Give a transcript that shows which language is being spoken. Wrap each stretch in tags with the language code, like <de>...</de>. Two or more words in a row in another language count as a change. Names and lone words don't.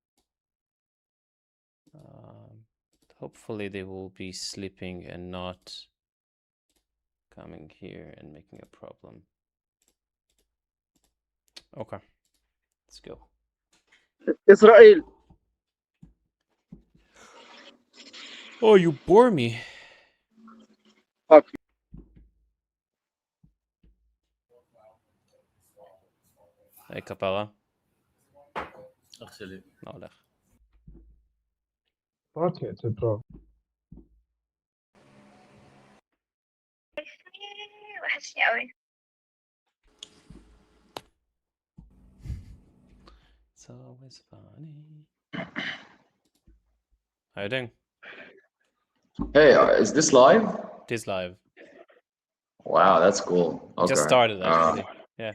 <en>Hopefully they will be sleeping and not coming here and making a problem. Okay, let's go. Israel. Oh, you bore me. Fuck.</en> <he>היי כפרה. אח שלי. מה הולך?</he> <en>Rocket, bro.</en> <ar>وحشني قوي.</ar> <en>It's always funny. How you doing? Hey, is this live? It is live. Wow, that's cool. Okay. Just started actually. Yeah.</en>